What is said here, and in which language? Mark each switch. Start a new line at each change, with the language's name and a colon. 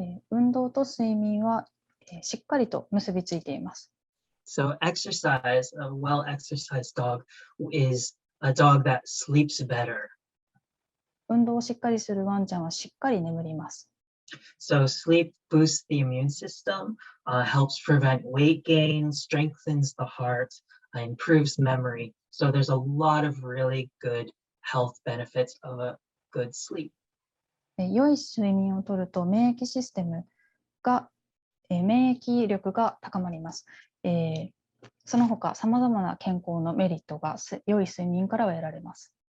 Japanese: 運動と睡眠はしっかりと結びついています。
English: So exercise, a well-exercised dog is a dog that sleeps better.
Japanese: 運動をしっかりするワンちゃんはしっかり眠ります。
English: So sleep boosts the immune system, helps prevent weight gain, strengthens the heart, improves memory. So there's a lot of really good health benefits of a good sleep.
Japanese: 良い睡眠をとると免疫システムが、免疫力が高まります。その他、さまざまな健康のメリットが良い睡眠からは得られます。